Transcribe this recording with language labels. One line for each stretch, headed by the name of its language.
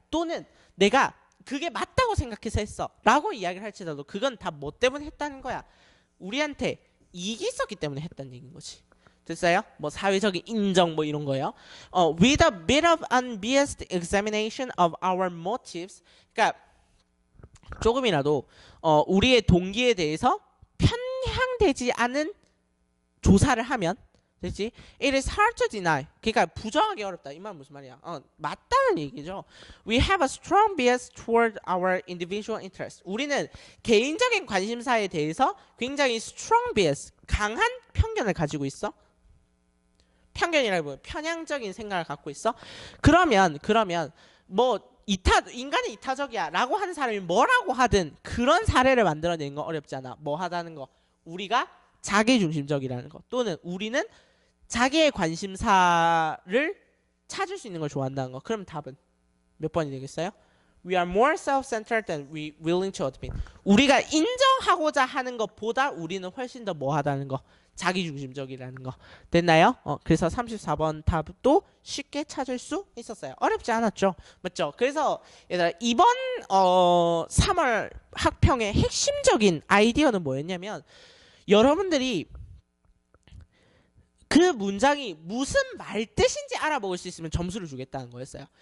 Korean: 또는 내가 그게 맞다고 생각해서 했어. 라고 이야기를 할지라도 그건 다 뭐 때문에 했다는 거야. 우리한테 이익이 있었기 때문에 했다는 얘기인 거지. 됐어요? 뭐 사회적인 인정 뭐 이런 거예요.
English: With a bit of unbiased examination of our motives.
Korean: 그러니까 조금이라도 우리의 동기에 대해서 편향되지 않은 조사를 하면 됐지?
English: It is hard to deny.
Korean: 그러니까 부정하기 어렵다. 이 말은 무슨 말이야? 맞다는 얘기죠.
English: We have a strong bias toward our individual interests.
Korean: 우리는 개인적인 관심사에 대해서 굉장히
English: strong bias,
Korean: 강한 편견을 가지고 있어. 편견이라고 뭐야? 편향적인 생각을 갖고 있어. 그러면 뭐 인간은 이타적이야 라고 하는 사람이 뭐라고 하든 그런 사례를 만들어내는 건 어렵지 않아. 뭐 하다는 거? 우리가 자기중심적이라는 거. 또는 우리는 자기의 관심사를 찾을 수 있는 걸 좋아한다는 거. 그럼 답은 몇 번이 되겠어요?
English: We are more self-centered than we willing to admit.
Korean: 우리가 인정하고자 하는 것보다 우리는 훨씬 더 뭐 하다는 거. 자기중심적이라는 거. 됐나요? 그래서 34번 답도 쉽게 찾을 수 있었어요. 어렵지 않았죠? 맞죠? 그래서 얘들아 이번 3월 학평의 핵심적인 아이디어는 뭐였냐면 여러분들이 그 문장이 무슨 말뜻인지 알아볼 수 있으면 점수를 주겠다는 거였어요.